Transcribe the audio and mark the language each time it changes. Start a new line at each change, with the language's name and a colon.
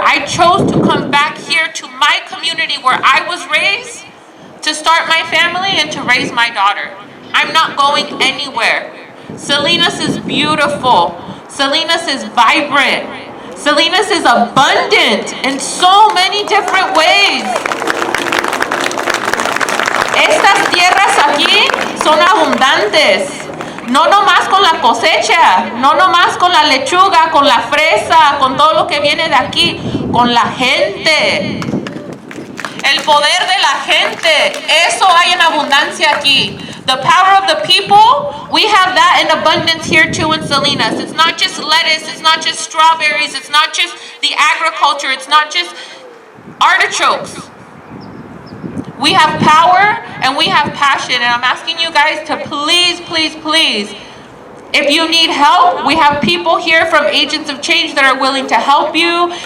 English: I chose to come back here to my community where I was raised to start my family and to raise my daughter. I'm not going anywhere. Salinas is beautiful. Salinas is vibrant. Salinas is abundant in so many different ways.
Spanish: Estas tierras aquí son abundantes. No nomás con la cosecha, no nomás con la lechuga, con la fresa, con todo lo que viene de aquí, con la gente. El poder de la gente, eso hay en abundancia aquí.
English: The power of the people, we have that in abundance here too in Salinas. It's not just lettuce, it's not just strawberries, it's not just the agriculture, it's not just artichokes. We have power and we have passion, and I'm asking you guys to please, please, please, if you need help, we have people here from Agents of Change that are willing to help you.